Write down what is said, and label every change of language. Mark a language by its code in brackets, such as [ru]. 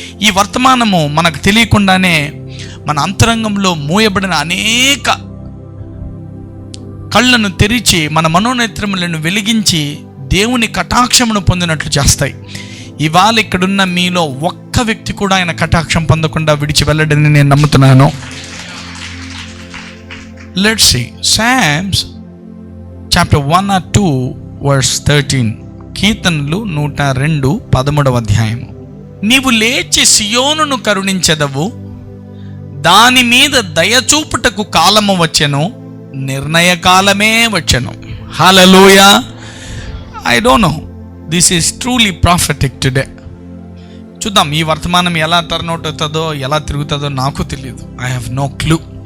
[te] ఈ వర్తమానము మనకు తెలియకుండానే మన అంతరంగంలో మూయబడిన అనేక కళ్ళను తెరిచి మన మనోనేత్రములను వెలిగించి దేవుని కటాక్షమును పొందినట్లు చేస్తాయి. ఇవాళ ఇక్కడున్న మీలో ఒక్క వ్యక్తి కూడా ఆయన కటాక్షం పొందకుండా విడిచి వెళ్ళడని నేను నమ్ముతున్నాను. [en] Let's see Psalms chapter 1 or 2 verse 13. [te] కీర్తనలు 102 13వ అధ్యాయము. నీవు లేచి సియోనును కరుణించెదవు, దాని మీద దయచూపుటకు కాలము వచ్చెను, నిర్ణయ కాలమే వచ్చెను. హల్లెలూయా. [en] I don't know, this is truly prophetic today. [te] చూద్దాం ఈ వర్తమానం ఎలా టర్న్ అవుట్ అవుతుందో, ఎలా తిరుగుతుందో నాకు తెలియదు. [en] I have no clue.